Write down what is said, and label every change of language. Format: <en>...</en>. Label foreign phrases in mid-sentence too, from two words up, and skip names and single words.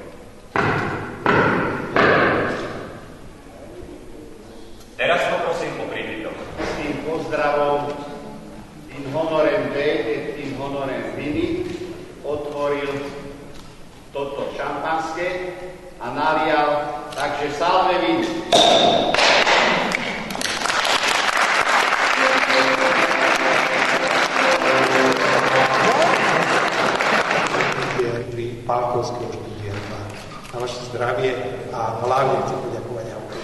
<sk>Teraz poprosím o príbytok. S tým pozdravom</sk> <la>in honorem Dei et in honorem Vini</la> <sk>otvoril toto šampanské a nalial, takže</sk> <la>salve Vini.</la> <sk>Palkovského štúdia 2. Na vaše zdravie a hlavne chcem poďakovať autorom.</sk>